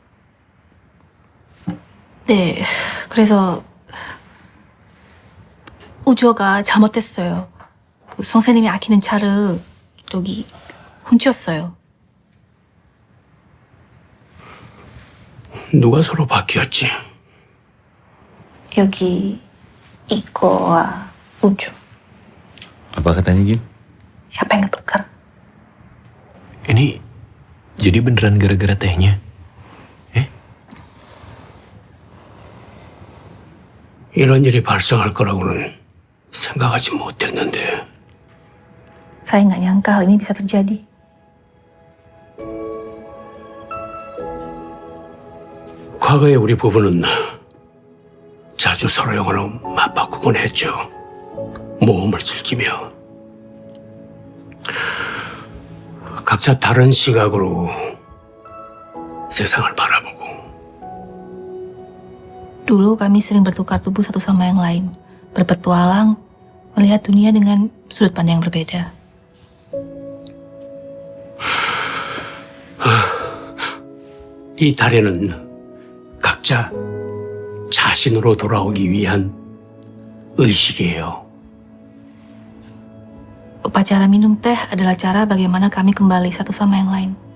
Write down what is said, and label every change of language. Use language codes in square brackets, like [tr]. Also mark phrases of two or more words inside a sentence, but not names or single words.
[ko] 네, 그래서 우조가 잘못했어요. 그 선생님이 아끼는 차를 여기 훔쳤어요. 누가 서로 바뀌었지? 여기 이거와 우조. [id] Apa katanya, Kim? Siapa yang tukar? Ini jadi beneran gara-gara tehnya? [ko] 이런 일이 발생할 거라고는 생각하지 못했는데. [id] Saya nggak nyangka hal ini bisa terjadi. [ko] 과거에 우리 부부는 자주 서로 영혼을 맞바꾸곤 했죠. 모험을 즐기며. 각자 다른 시각으로 세상을 바라보고. [id] Dulu kami sering bertukar tubuh satu sama yang lain, berpetualang, melihat dunia dengan sudut pandang yang berbeda. [ko] 이 달에는 각자 자신으로 돌아오기 위한 의식이에요. [id] Upacara minum teh adalah cara bagaimana kami kembali satu sama yang lain.